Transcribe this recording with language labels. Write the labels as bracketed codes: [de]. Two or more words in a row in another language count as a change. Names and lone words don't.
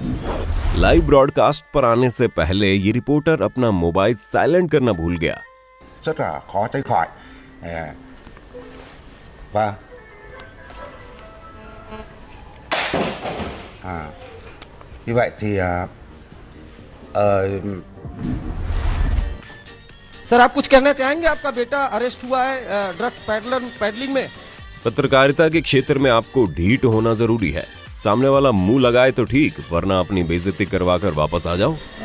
[hi] लाइव ब्रॉडकास्ट पर आने से पहले ये रिपोर्टर अपना मोबाइल साइलेंट करना भूल गया। [vi] rất là khó tránh khỏi. Và như vậy thì [hi] सर आप कुछ कहना चाहेंगे? आपका बेटा अरेस्ट हुआ है [en] drugs peddling [hi] में। पत्रकारिता के क्षेत्र में आपको ढीठ होना जरूरी है। सामने वाला मुंह लगाए तो ठीक, वरना अपनी बेइज्जती करवा कर वापस आ जाओ।